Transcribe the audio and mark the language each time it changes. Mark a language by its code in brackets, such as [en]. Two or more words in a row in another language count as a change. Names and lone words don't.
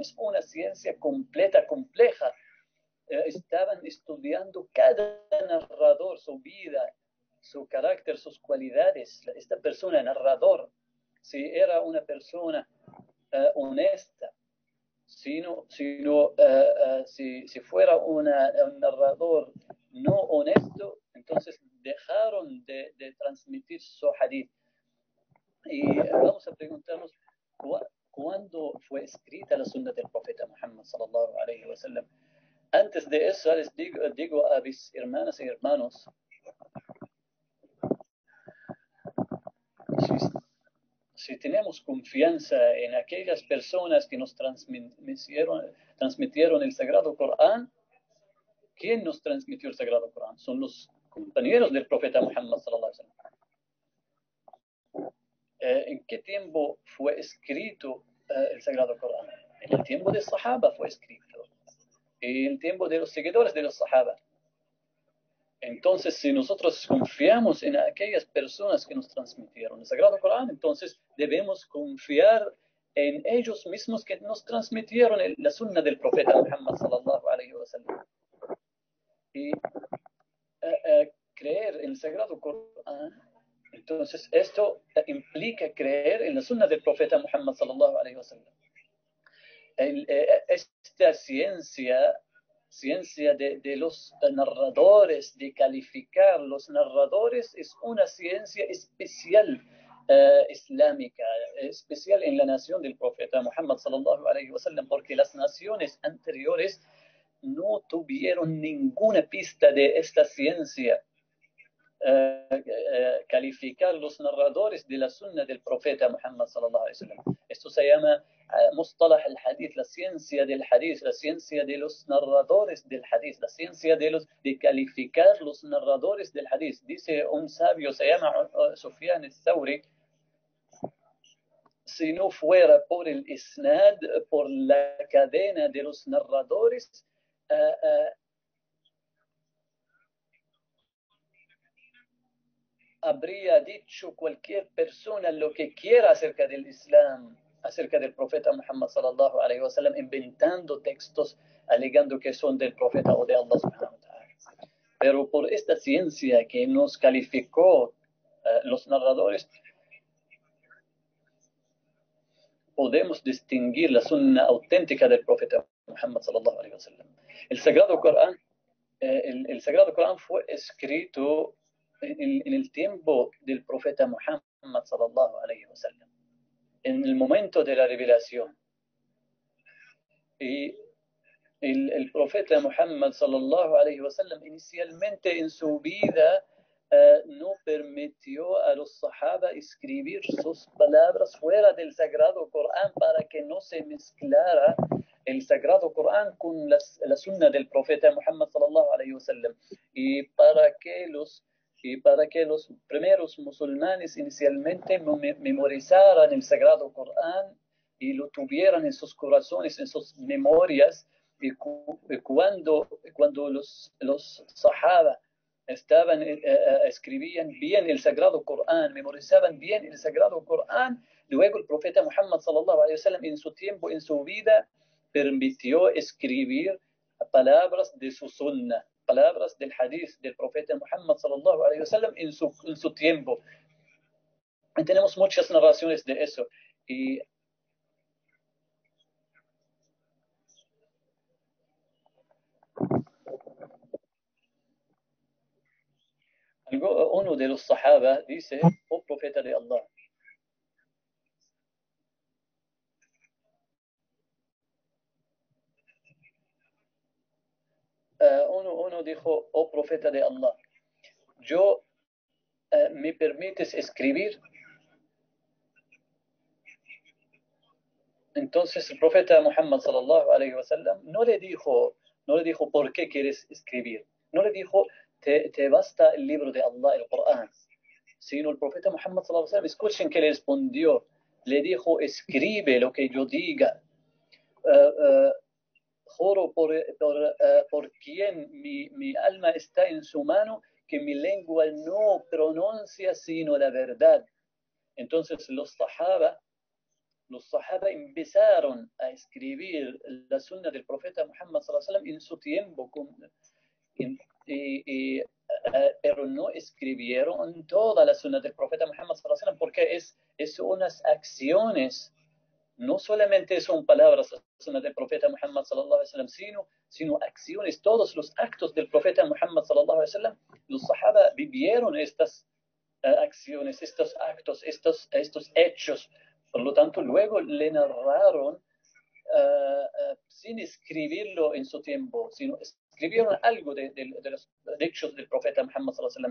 [es] Es una ciencia completa, compleja. Estaban estudiando cada narrador, su vida, su carácter, sus cualidades. Esta persona, narrador, si era una persona honesta, si fuera un narrador no honesto, entonces dejaron de transmitir su hadith. Y vamos a preguntarnos, ¿cuándo fue escrita la sunna del profeta Muhammad [ar] صلى الله عليه وسلم? [es] Antes de eso les digo a mis hermanas y hermanos, si tenemos confianza en aquellas personas que nos transmitieron el Sagrado Corán, ¿quién nos transmitió el Sagrado Corán? Son los compañeros del profeta Muhammad [ar] صلى الله عليه وسلم. [es] ¿En qué tiempo fue escrito el Sagrado Corán? En el tiempo de Sahaba fue escrito, en el tiempo de los seguidores de los Sahaba. Entonces, si nosotros confiamos en aquellas personas que nos transmitieron el Sagrado Corán, entonces debemos confiar en ellos mismos que nos transmitieron la sunna del profeta Muhammad [ar] صلى الله عليه وسلم. [es] Y creer en el Sagrado Corán, entonces esto implica creer en la sunna del profeta Muhammad [ar] صلى الله عليه وسلم. [es] Esta ciencia de los narradores, de calificar los narradores, es una ciencia especial islámica, especial en la nación del profeta Muhammad [ar] صلى الله عليه وسلم, [es] porque las naciones anteriores no tuvieron ninguna pista de esta ciencia. Calificar los narradores de la sunna del profeta Muhammad [ar] صلى الله عليه وسلم. [es] Esto se llama [ar] مصطلح الحديث, [es] la ciencia del hadith, la ciencia de los narradores del hadith, la ciencia de calificar los narradores del hadith. Dice un sabio, se llama Sufyan al-Thawri, si no fuera por el isnad, por la cadena de los narradores, habría dicho cualquier persona lo que quiera acerca del Islam, acerca del profeta Muhammad [ar] صلى الله عليه وسلم, [es] inventando textos, alegando que son del profeta o de Allah [ar] سبحانه وتعالى. [es] Pero por esta ciencia que nos calificó los narradores, podemos distinguir la sunna auténtica del profeta Muhammad [ar] صلى الله عليه وسلم. [es] El Sagrado Corán, el Sagrado Corán fue escrito en el tiempo del profeta Muhammad [ar] صلى الله عليه وسلم, [es] en el momento de la revelación. Y el profeta Muhammad [ar] صلى الله عليه وسلم [es] inicialmente en su vida no permitió a los sahaba escribir sus palabras fuera del Sagrado Corán para que no se mezclara el Sagrado Corán con la sunna del profeta Muhammad [ar] صلى الله عليه وسلم, [es] y para que los primeros musulmanes inicialmente memorizaran el Sagrado Corán y lo tuvieran en sus corazones, en sus memorias, y cuando los sahaba escribían bien el Sagrado Corán, memorizaban bien el Sagrado Corán, luego el profeta Muhammad [ar] صلى الله عليه وسلم [es] en su tiempo, en su vida, permitió escribir palabras de su sunnah, palabras del hadith del profeta Muhammad [ar] صلى الله عليه وسلم [es] en su tiempo. Y tenemos muchas narraciones de eso. Y uno de los sahaba dice: oh profeta de Allah, uno dijo: oh profeta de Allah, yo ¿me permites escribir? Entonces el profeta Muhammad [ar] صلى الله عليه وسلم [es] no le dijo ¿por qué quieres escribir? No le dijo te basta el libro de Allah, el Corán, sino el profeta Muhammad [ar] صلى الله عليه وسلم, [es] escuchen que le respondió, le dijo: escribe lo que yo diga. Juro por quien mi alma está en su mano, que mi lengua no pronuncia sino la verdad. Entonces los sahaba empezaron a escribir la sunna del profeta Muhammad [ar] صلى الله عليه وسلم [es] en su tiempo, pero no escribieron toda la sunna del profeta Muhammad [ar] صلى الله عليه وسلم, [es] porque es unas acciones. No solamente son palabras del profeta Muhammad [ar] صلى الله عليه وسلم, [es] sino acciones, todos los actos del profeta Muhammad [ar] صلى الله عليه وسلم. [es] Los sahaba vivieron estas acciones, estos actos, estos hechos. Por lo tanto, luego le narraron sin escribirlo en su tiempo, sino escribieron algo de los hechos del profeta Muhammad [ar] صلى الله عليه وسلم.